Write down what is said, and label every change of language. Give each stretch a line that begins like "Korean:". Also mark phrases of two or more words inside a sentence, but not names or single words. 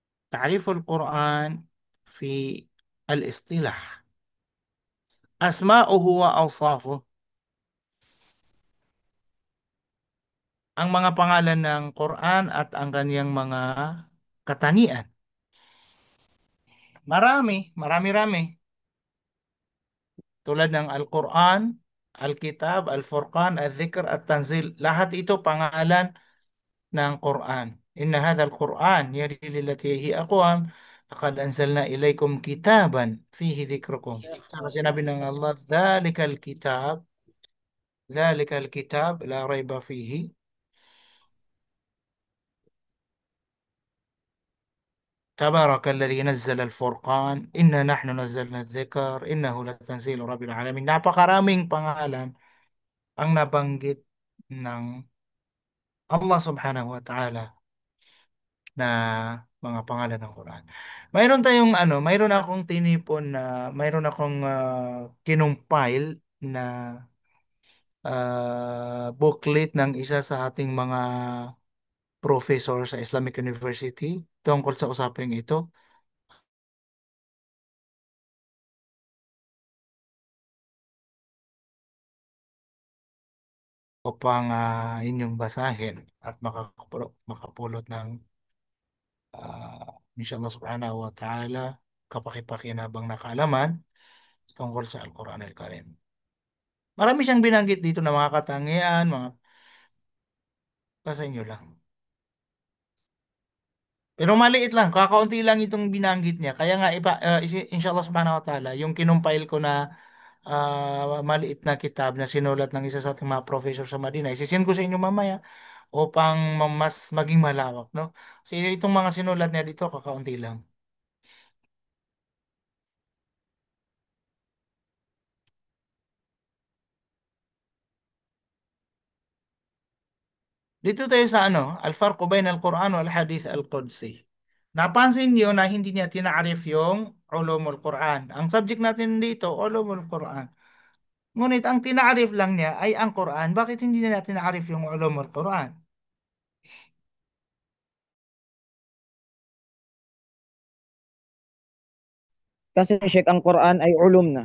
Arabic: تعريف القرآن في الاصطلاح: أسماؤه وأوصافه.
Filipino: Ang mga pangalan ng Quran at ang kaniyang mga katangian. Marami-rami. Tulad ng Al-Quran, Al-Kitab, Al-Furqan, Al-Dhikr at Tanzil. Lahat ito pangalan ng Quran.
Arabic: إن هذا القرآن يهدي للتي هي أقوم. لقد أنزلنا إليكم كتابا فيه ذكركم.
Filipino: Saka sinabi ng Allah,
Arabic: ذلك الكتاب لا ريب فيه. تبارك الذي نزل الفرقان إنا نحن نزلنا الذكر إنه لتنزيل رب العالمين.
Filipino: Napakaraming pangalan ang nabanggit ng Allah
Arabic: سبحانه وتعالى
Filipino: na mga pangalan ng Quran. Mayroon akong tinipon na mayroon akong kinumpile na booklet ng isa sa ating mga professor sa Islamic University tungkol sa usaping ito upang inyong basahin at makapulot ng
Arabic: إن شاء الله سبحانه وتعالى
Filipino: kapaki-pakinabang na kaalaman tungkol sa Al-Quran Al-Karim. Marami siyang binanggit dito na mga katangian, mga basahin nyo lang. Pero maliit lang, kakaunti lang itong binanggit niya. Kaya nga,
Arabic: إن شاء الله سبحانه وتعالى,
Filipino: yung kinumpile ko na maliit na kitab na sinulat ng isa sa ating mga professor sa Madina, isisend ko sa inyo mamaya upang mas maging malawak, no? Kasi itong mga sinulat niya dito, kakaunti lang. Dito tayo sa Al-Farqu Bain Al-Quran wal Hadith Al-Qudsi. Napansin niyo na hindi niya tinaarif yung Ulumul Quran. Ang subject natin dito, Ulumul Quran. Ngunit ang tinaarif lang niya ay ang Quran. Bakit hindi niya tinaarif yung Ulumul Quran? Kasi Sheikh, ang Quran ay ulum na.